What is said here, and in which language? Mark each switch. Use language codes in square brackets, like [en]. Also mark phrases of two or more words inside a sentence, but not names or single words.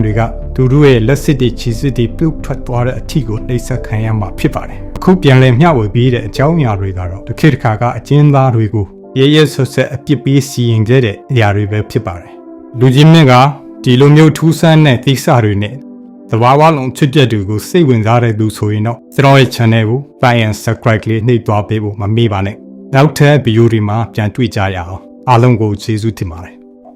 [my] တွေကသူတို့ရဲ့လက်စစ်တွေခြေစစ်တွေပြုတ်ထွက်သွားတဲ့အထီကိုနှိပ်စက်ခံရမှာဖြစ်ပါတယ်အခုပြန်လဲမျှဝေပြီးတဲ့အကြောင်းအရာတွေကတော့တစ်ခေတ်တစ်ခါကအကျဉ်းသားတွေကိုရဲရဲဆွဆက်အပြစ်ပေးစီရင်ခဲ့တဲ့အရာတွေပဲဖြစ်ပါတယ်လူကြီးမြင့်ကဒီလိုမျိုးထူးဆန်းတဲ့သိစတွေနဲ့သဘာဝလုံးချစ်တဲ့သူကိုစိတ်ဝင်စားတဲ့သူဆိုရင်တော့ကျွန်တော်ရဲ့ channel ကို [en] like and subscribe [my] လေးနှိပ်သွားပေးဖို့မမေ့ပါနဲ့နောက်ထပ်ဗီဒီယိုတွေမှာပြန်တွေ့ကြရအောင်အားလုံးကိုကျေးဇူးတင်ပါတယ်